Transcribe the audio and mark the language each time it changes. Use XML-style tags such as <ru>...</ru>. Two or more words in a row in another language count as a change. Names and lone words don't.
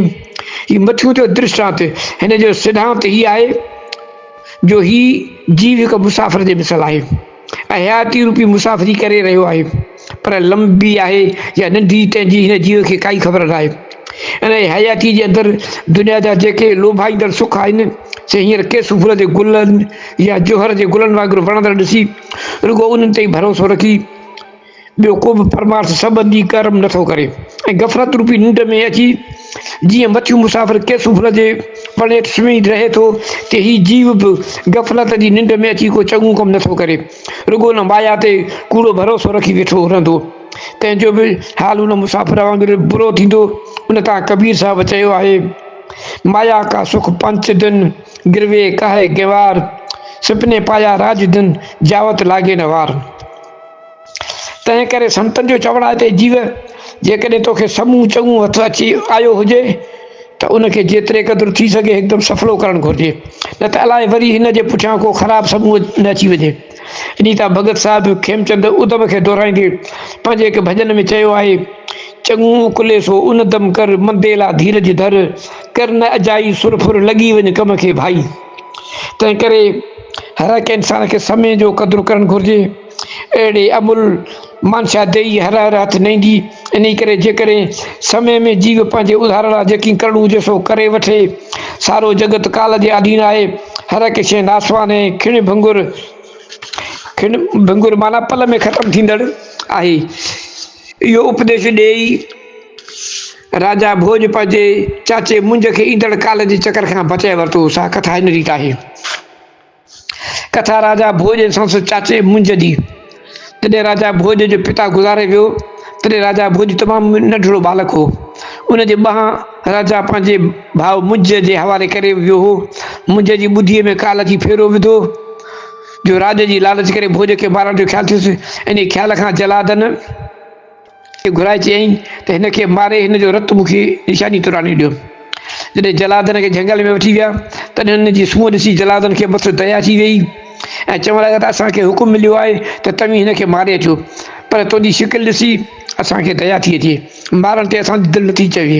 <sd>हीउ मथियो थियो दृष्टांत। हिन जो सिद्धांत हीअ आहे जो ही जीव हिकु मुसाफ़िर जे मिसल आहे ऐं हयाती रूपी मुसाफ़िरी करे रहियो आहे, पर लंबी आहे या नंढी तंहिंजी हिन जीव खे काई ख़बर न आहे। इन हयाती जे अंदरि दुनिया जा जेके लोभाईंदड़ सुख आहिनि, से हींअर केसु फूल जे गुलनि या जोहर जे गुलनि वांगुरु वणंदड़ ॾिसी रुगो उन्हनि ते ई भरोसो रखी ॿियो को बि परमार्थ संबंधी कर्म नथो करे ऐं गफ़लत रूपी निंड में अची जीअं मथियूं मुसाफ़िर केसु फूल जे वण हेठि सुम्ही रहे थो, त हीउ जीव बि गफ़लत जी निंड में अची को चङो कमु नथो करे, रुगो उन माया ते कूड़ो भरोसो रखी वेठो रहंदो। तंहिंजो बि हाल उन मुसाफ़िर वांगुरु बुरो थींदो। उन तां कबीर साहिबु चयो आहे,</sd> <hi>माया का सुख 5 दिन गिरवे काहे गेवार, सुपने पाया राज दिन जावत लागे न वार।</hi> <sd>तंहिं करे संतनि जो चवणु आहे त जीव जेकॾहिं तोखे समूह चङो हथु अची आयो हुजे त उनखे जेतिरे क़दुरु थी सघे हिकदमि सफ़लो करणु घुरिजे, न त अलाए वरी हिन जे पुठियां को ख़राबु समूह न अची वञे। इन तां भगत साहिबु खेमचंद उधम खे दोहिराईंदे पंहिंजे हिकु भॼन में चयो आहे, चङो उकुले सो उन दम कर मंदेला धीरज धर, कर न अजाई सुरफुर लॻी वञ कम खे भाई। तंहिं करे हर हिकु इंसान खे समय जो क़दुरु करणु घुरिजे। अहिड़े अमुल मानशा देई हर हर हथु न ईंदी। इन करे जेकॾहिं समय में जीव पंहिंजे उधार लाइ जेकी करणो हुजे सो करे वठे। सारो जगत काल जे अधीन आहे, हर हिकु शइ नासवान ऐं खिण भंगुर माना पल में ख़तमु थींदड़ आहे। इहो उपदेश ॾेई राजा भोज पंहिंजे चाचे मुंज खे ईंदड़ काल जे चकर खां बचाए वरितो। सा कथा हिन रीत आहे। कथा राजा भोज ऐं संसद चाचे मुंज जी। जॾहिं राजा भोज जो पिता गुज़ारे वियो, तॾहिं राजा भोज तमामु नंढिड़ो बालक हो। उनजे ॿांहुं राजा पंहिंजे भाउ मुंज जे हवाले करे वियो हो। मुंज जी ॿुधीअ में काल जी फेरो विधो जो राज जी लालच करे भोज खे मारण जो ख़्यालु थियुसि। इन ख़्याल खां जलादन खे घुराए चयईं त हिन खे मारे हिन जो रतु मूंखे निशानी तुरानी ॾियो। जॾहिं जलादन खे झंगल में वठी विया, तॾहिं हुन जी सूंहं ॾिसी जलादन खे मथां दया थी वई ऐं चवण लॻा त असांखे हुकुम मिलियो आहे त तव्हीं हिन खे मारे अचो, पर तुंहिंजी शिकिल ॾिसी असांखे दया थी अचे, मारण ते असांजी दिलि नथी चवे।</sd>